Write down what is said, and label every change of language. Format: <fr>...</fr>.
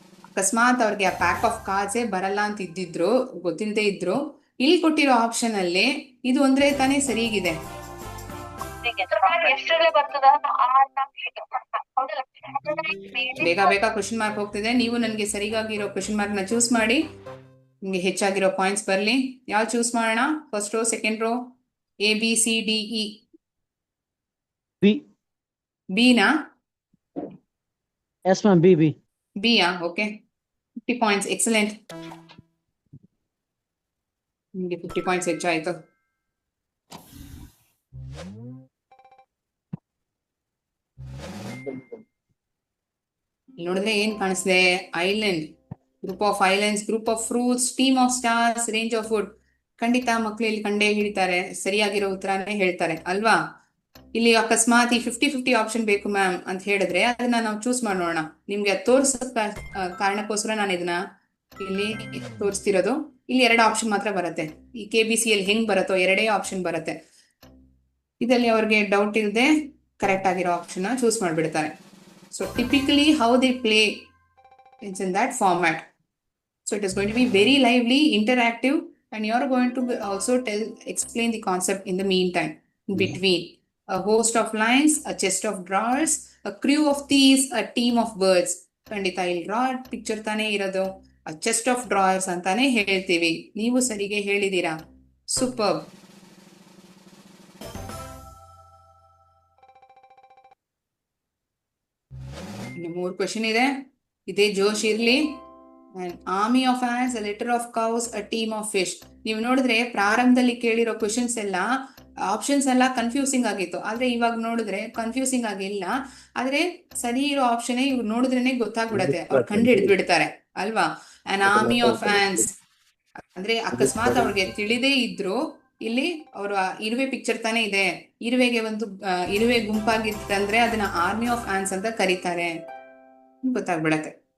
<kn>ಅಕಸ್ಮಾತ್ ಅವ್ರಿಗೆ ಆ ಪ್ಯಾಕ್ ಆಫ್ ಕಾರ್ಡ್ಸೇ ಬರಲ್ಲ ಅಂತ ಇದ್ದಿದ್ರು, ಗೊತ್ತಿಲ್ಲದೆ ಇದ್ರು, ಇಲ್ಲಿ ಕೊಟ್ಟಿರೋ ಆಪ್ಷನ್ ಅಲ್ಲಿ ಇದು ಒಂದ್ರೆ ತಾನೇ ಸರಿಗಿದೆ. ಬೇಗ ಬೇಗ ಕ್ವಶನ್ ಮಾರ್ಕ್ ಹೋಗ್ತಿದೆ. ನೀವು ನನಗೆ ಸರಿಯಾಗಿರೋ ಕ್ವಶನ್ ಮಾರ್ಕ್ ನ ಚೂಸ್ ಮಾಡಿ, ನಿಮ್ಗೆ ಹೆಚ್ಚಾಗಿರೋ ಪಾಯಿಂಟ್ಸ್ ಬರ್ಲಿ. ಯಾವ ಚೂಸ್ ಮಾಡೋಣ?</kn> <en>First row, second row, A B C D E.</en> <kn>B ನಾ?</kn> <en>Yes, ma'am. B.</en> <kn>ಬಿ ಯಾ? Okay, 50 points. ಎಕ್ಸಲೆಂಟ್. ನಿಮಗೆ 50 ಪಾಯಿಂಟ್ಸ್ ಹೆಚ್ಚಾಯ್ತು. ನೋಡಿದ್ರೆ ಏನ್ ಕಾಣಿಸ್ದೆ?</kn> <en>Island, group of islands, group of fruits, team of stars, range of food.</en> <kn>ಖಂಡಿತ ಮಕ್ಳು ಇಲ್ಲಿ ಕಂಡೇ ಹಿಡಿತಾರೆ, ಸರಿಯಾಗಿರೋ ಉತ್ತರನೇ ಹೇಳ್ತಾರೆ ಅಲ್ವಾ? ಇಲ್ಲಿ ಅಕಸ್ಮಾತ್ ಈ 50-50 ಆಪ್ಷನ್ ಬೇಕು ಮ್ಯಾಮ್ ಅಂತ ಹೇಳಿದ್ರೆ ಅದನ್ನ ನಾವು ಚೂಸ್ ಮಾಡೋಣ. ನಿಮ್ಗೆ ತೋರ್ಸೋ ಕಾರಣಕ್ಕೋಸ್ಕರ ನಾನು ಇದನ್ನ ಇಲ್ಲಿ ತೋರಿಸ್ತಿರೋದು. ಇಲ್ಲಿ 2 ಆಪ್ಷನ್ ಮಾತ್ರ ಬರುತ್ತೆ. ಈ KBC ಅಲ್ಲಿ ಹೆಂಗ್ ಬರುತ್ತೋ 2 ಆಪ್ಷನ್ ಬರುತ್ತೆ. ಇದರಲ್ಲಿ ಅವ್ರಿಗೆ ಡೌಟ್ ಇಲ್ಲದೆ ಕರೆಕ್ಟ್ ಆಗಿರೋ ಆಪ್ಷನ್ ಚೂಸ್ ಮಾಡ್ಬಿಡ್ತಾರೆ.</kn> <en>So typically how they play is in that format. So it is going to be very lively, interactive, and you are going to also explain the concept in the meantime, in between. A host of lions, a chest of drawers, a crew of thieves, a team of birds.</en> <kn>ಖಂಡಿತ ಇಲ್ಲಿ draw picture ತಾನೇ ಇರೋದು.</kn> <en>a chest of drawers</en> <kn>ಅಂತಾನೆ ಹೇಳ್ತೀವಿ. ನೀವು ಸರಿಗೆ ಹೇಳಿದೀರಾ. Super. ಇನ್ನು 3 question ಇದೆ. ಇದೇ ಜೋಶ್ ಇರ್ಲಿ.</kn> <en>Army of ants, a litter of cows, a team of fish.</en> <kn>ನೀವು ನೋಡಿದ್ರೆ ಪ್ರಾರಂಭದಲ್ಲಿ ಕೇಳಿರೋ ಕ್ವೆಶನ್ಸ್ ಎಲ್ಲ ಆಪ್ಷನ್ಸ್ ಎಲ್ಲ ಕನ್ಫ್ಯೂಸಿಂಗ್ ಆಗಿತ್ತು. ಆದ್ರೆ ಇವಾಗ ನೋಡಿದ್ರೆ ಕನ್ಫ್ಯೂಸಿಂಗ್ ಆಗಿಲ್ಲ. ಆದ್ರೆ ಸರಿ ಇರೋ ಆಪ್ಷನ್ ಇವ್ರು ನೋಡಿದ್ರೇನೆ ಗೊತ್ತಾಗ್ಬಿಡತ್ತೆ, ಅವ್ರು ಕಂಡು ಹಿಡಿದು ಬಿಡ್ತಾರೆ ಅಲ್ವಾ?</kn> <en>an army of ants</en> <kn>ಅಂದ್ರೆ ಅಕಸ್ಮಾತ್ ಅವ್ರಿಗೆ ತಿಳಿದೇ ಇದ್ರು ಇಲ್ಲಿ ಅವ್ರ ಇರುವೆ ಪಿಕ್ಚರ್ ತಾನೇ ಇದೆ, ಇರುವೆಗೆ ಒಂದು ಇರುವೆ ಗುಂಪಾಗಿತ್ತಂದ್ರೆ ಅದನ್ನ</kn> <en>army of ants</en> <kn>ಅಂತ ಕರೀತಾರೆ, ಗೊತ್ತಾಗ್ಬಿಡತ್ತೆ.</kn>